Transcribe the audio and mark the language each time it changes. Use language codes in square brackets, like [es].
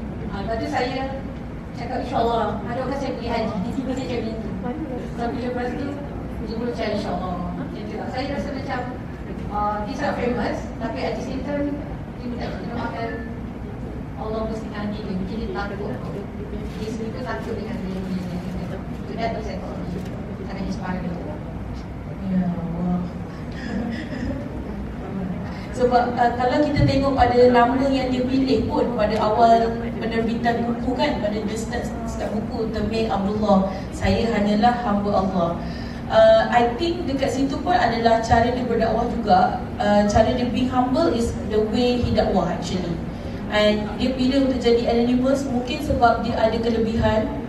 [ms] Lepas tu saya cakap insyaAllah, doakan saya pergi haji. Tiba-tiba saya cakap itu. Tapi lepas tu, dia pun cakap insyaAllah. Saya rasa macam dia sangat famous, tapi [en] at the same time [ms] dia minta kita doakan Allah bersihkan hati dia. Mungkin dia takut. Dia sendiri takut dengan dia. [en] So that was [ms] sangat [en] inspiring. [ms] Ya Allah. Sebab kalau kita tengok pada nama yang dia pilih pun pada awal penerbitan buku kan, pada dia start buku Temeh Abdullah, saya hanyalah hamba Allah. [en] I think [ms] dekat situ pun adalah cara dia berdakwah juga. Cara dia [en] being humble is the way he dakwah actually. [ms] And dia pilih untuk jadi anonymous mungkin sebab dia ada kelebihan.